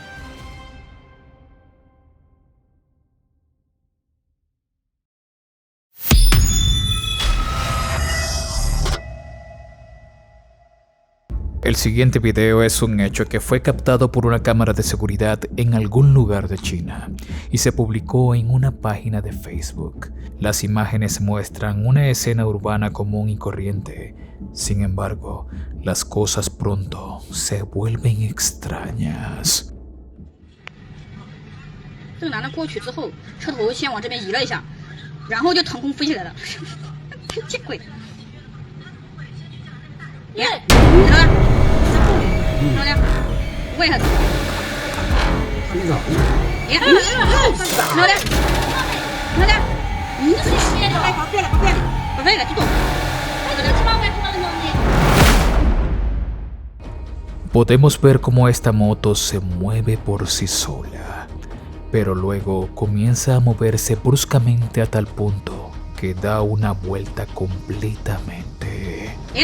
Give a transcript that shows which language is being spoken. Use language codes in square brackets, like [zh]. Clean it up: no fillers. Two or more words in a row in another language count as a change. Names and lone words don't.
[es] El siguiente video es un hecho que fue captado por una cámara de seguridad en algún lugar de China y se publicó en una página de Facebook. Las imágenes muestran una escena urbana común y corriente. Sin embargo, las cosas pronto se vuelven extrañas. [zh] 这个男的过去之后，车头先往这边移了一下，然后就腾空飞起来了，见鬼！耶，哪个？哪个？问一下。耶，哪个？哪个？你这是先来搞对了，搞对了，搞对了，就动。 [es] Podemos ver cómo esta moto se mueve por sí sola, pero luego comienza a moverse bruscamente a tal punto que da una vuelta completamente.